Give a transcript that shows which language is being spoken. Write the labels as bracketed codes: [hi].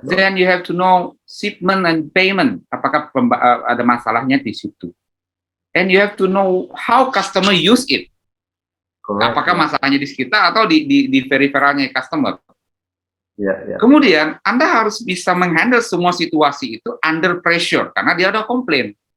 [en] Then you have to know shipment and payment. [id] Apakah ada masalahnya di situ? [en] And you have to know how customer use it. Correct. [id] Apakah masalahnya di kita atau di peripheralnya customer? [en] Yeah. [id] Kemudian Anda harus bisa menghandle semua situasi itu [en] under pressure [id] karena dia ada komplain.